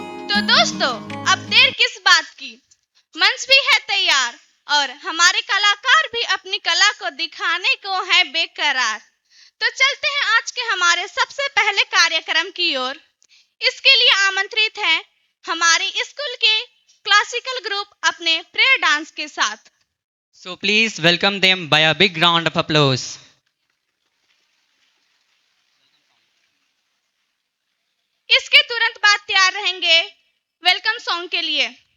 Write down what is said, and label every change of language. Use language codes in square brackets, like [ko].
[hi] तो दोस्तों, अब देर किस बात की, मंच भी है तैयार और हमारे कलाकार भी अपनी कला को दिखाने को है बेकरार। तो चलते हैं आज के हमारे सबसे पहले कार्यक्रम की ओर। इसके लिए आमंत्रित हैं हमारे स्कूल के क्लासिकल ग्रुप अपने प्रेयर डांस के साथ। [en] So please welcome them by a big round of applause. [hi] इसके तुरंत बाद तैयार रहेंगे वेलकम सॉन्ग के लिए।